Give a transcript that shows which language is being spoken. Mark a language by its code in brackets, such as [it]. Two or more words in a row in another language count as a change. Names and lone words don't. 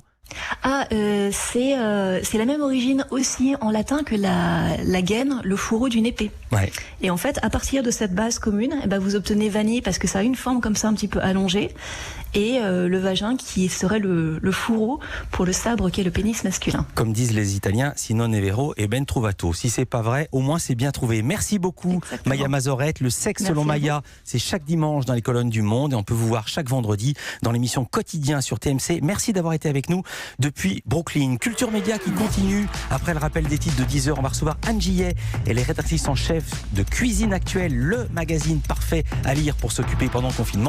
[fr] C'est la même origine aussi en latin que la gaine, le fourreau d'une épée. Ouais. Et en fait, à partir de cette base commune, vous obtenez vanille parce que ça a une forme comme ça un petit peu allongée, et le vagin qui serait le fourreau pour le sabre qui est le pénis masculin. Comme disent les Italiens, [it] si non è vero, e ben trovato. [fr] Si c'est pas vrai, au moins c'est bien trouvé. Merci beaucoup. Exactement. Maya Mazorette, le sexe selon Maya, c'est chaque dimanche dans les colonnes du Monde et on peut vous voir chaque vendredi dans l'émission Quotidien sur TMC. Merci d'avoir été avec nous depuis Brooklyn. Culture Média qui continue. Après le rappel des titres de 10h, on va recevoir Anne Gillet. Elle est rédactrice en chef de Cuisine Actuelle, le magazine parfait à lire pour s'occuper pendant le confinement.